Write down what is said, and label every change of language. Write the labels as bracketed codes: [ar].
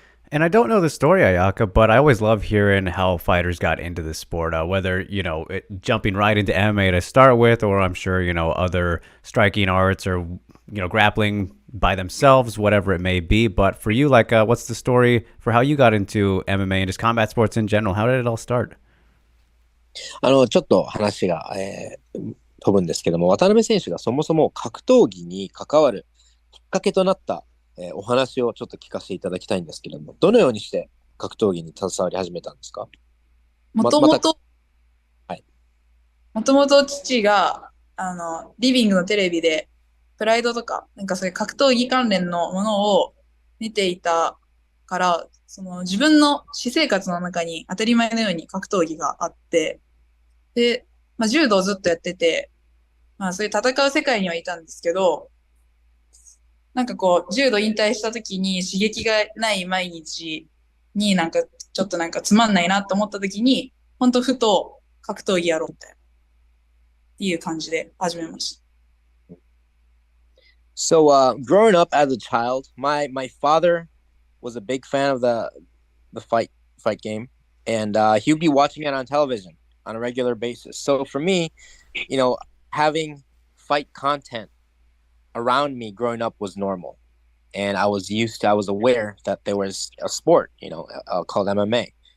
[en] And I don't know the story, Ayaka, but I always love hearing how fighters got into the sport, whether, jumping right into MMA to start with, or I'm sure, other striking arts or, grappling by themselves, whatever it may be. But for you, like, what's the story for how you got into MMA and just combat sports in general? How did it all start? [ja] ちょっと話が、飛ぶんですけども、渡辺選手がそもそも格闘技に関わるきっかけとなった、お話をちょっと聞かせていただきたいんですけども、どのようにして格闘技に携わり始めたんですか？もともと父が、リビングのテレビで、プライドとか、そういう格闘技関連のものを見ていたから、自分の私生活の中に当たり前のように格闘技があって、で、柔道をずっとやってて、まあそういう戦う世界にはいたんですけど、なんかこう、柔道引退した時に刺激がない毎日になんかちょっとなんかつまんないなと思った時に、本当ふと格闘技やろうみたいな、っていう感じで始めました。 [en] So, growing up as a child, my father was a big fan of the fight game, and he'd be watching it on television on a regular basis. So for me, having fight content around me growing up was normal, and I was aware that there was a sport, called MMA.